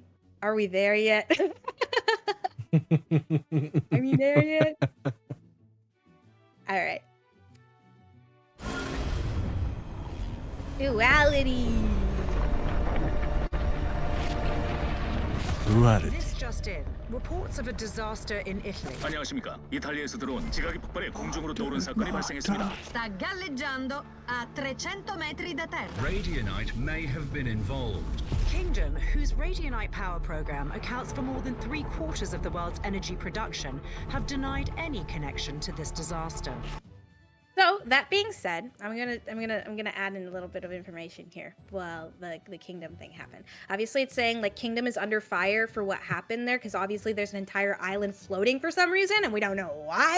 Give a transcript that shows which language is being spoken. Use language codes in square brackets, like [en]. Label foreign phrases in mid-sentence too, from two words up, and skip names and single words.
[en] Are we there yet? Are we there yet? All right. Duality. Duality. This just in. Reports of a disaster in Italy. [ko] 안녕하십니까. 이탈리아에서 들어온 지각이 폭발해 공중으로 떠오른 사건이 발생했습니다. [it] Sta galleggiando a 300 metri da terra. [en] Radionite may have been involved. Kingdom, whose radionite power program accounts for more than 3/4 of the world's energy production, have denied any connection to this disaster. So that being said, I'm gonna add in a little bit of information here. Well, the Kingdom thing happened. Obviously, it's saying like Kingdom is under fire for what happened there, because obviously there's an entire island floating for some reason, and we don't know why.